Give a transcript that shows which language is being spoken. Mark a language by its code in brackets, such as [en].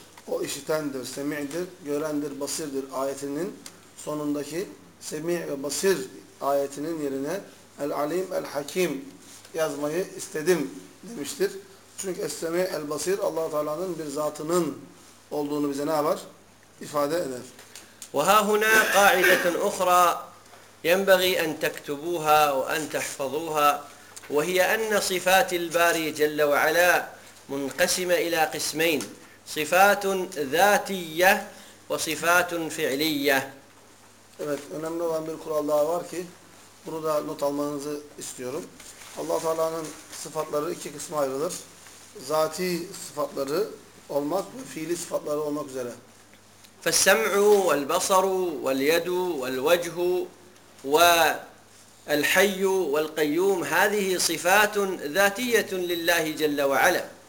[tr] O işitendir, semi'dir, görendir, basirdir ayetinin sonundaki semi' ve basir ayetinin yerine el-alim el-hakim yazmayı istedim demiştir. Çünkü es-semi' el-basir Allah Teala'nın bir zatının olduğunu bize ne var? İfade eder. [ar] وها هنا قاعدة أخرى ينبغي أن تكتبوها وأن تحفظوها وهي أن صفات الباري جل وعلا منقسمة إلى قسمين صفات ذاتية وصفات فعلية. [tr] Evet, önemli olan bir kural daha var ki bunu da not almanızı istiyorum. Allah Teala'nın sıfatları iki kısma ayrılır. Zati sıfatları olmak ve fiili sıfatları olmak üzere. [ar] فالسمع والبصر واليد والوجه والحي والقيوم هذه صفات ذاتية لله جل وعلا.